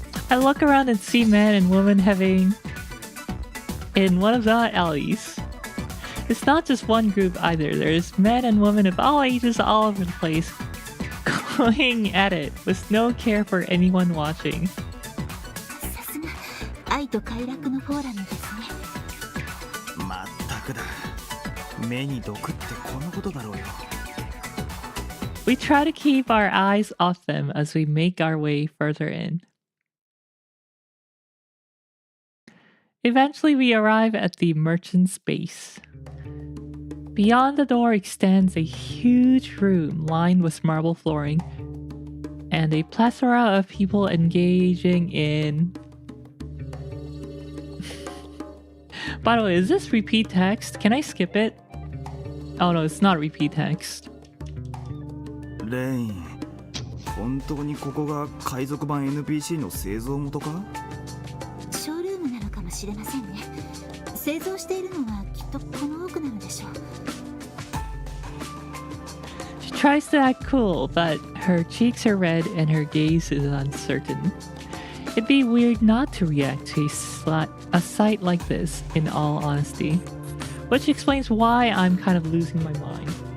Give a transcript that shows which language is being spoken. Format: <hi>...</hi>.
<en>I look around and see men and women having in one of the alleys. It's not just one group either. There's men and women of all ages all over the place going at it with no care for anyone watching.</en> <ja>さすが愛と快楽のフォーラムですね。まったくだ。目に毒ってこのことだろうよ。</ja> <en>We try to keep our eyes off them as we make our way further in. Eventually, we arrive at the merchant's base. Beyond the door extends a huge room lined with marble flooring and a plethora of people engaging in... By the way, is this repeat text? Can I skip it? Oh no, it's not repeat text.</en> <ja>レイン、本当にここが海賊版 NPC の製造元か？ショールームなのかもしれませんね。製造しているのはきっとこの奥なのでしょう。</ja> <en>She tries to act cool, but her cheeks are red and her gaze is uncertain. It'd be weird not to react to a sight like this, in all honesty. Which explains why I'm kind of losing my mind.</en>